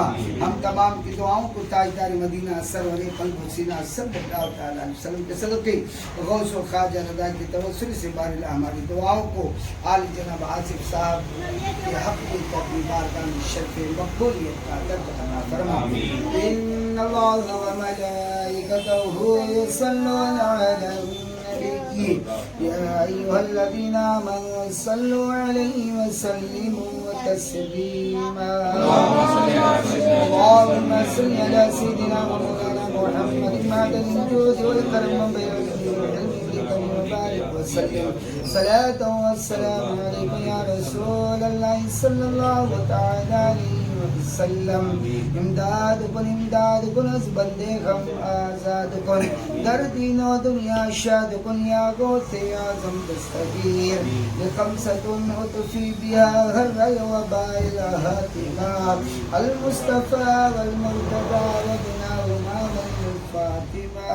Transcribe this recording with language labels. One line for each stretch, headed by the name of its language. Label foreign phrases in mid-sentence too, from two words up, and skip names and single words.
Urdu: ہم تمام کی دعاؤں کو تاجدار مدینہ سرور قلب سینہ
Arabic: صلی اللہ علیہ وسلم
Urdu: کے صدقے غوث و خواجہ رضا کی توسل سے بارالہ ہماری دعاؤں کو عالی جناب آصف صاحب کے حق میں اپنی بارگاہ میں شرف مقبولیت کا درج عطا فرما.
Arabic: إن الله وملائكته يصلون على النبي يا أيها الذين آمنوا صلوا عليه وسلموا تسليما. اللهم صل على سيدنا ومولانا محمد معدن الجود والكرم صلاة وسلام عليك يا رسول الله صلى الله تعالى عليه وسلم.
Persian: امداد کن از بند غم آزاد کن در دین و دنیا شاد کن یا غوث اعظم دستگیر
Arabic: خمسة أطفي بها حر الوباء الحاطمة المصطفى والمرتضى وابناهما فاطمة.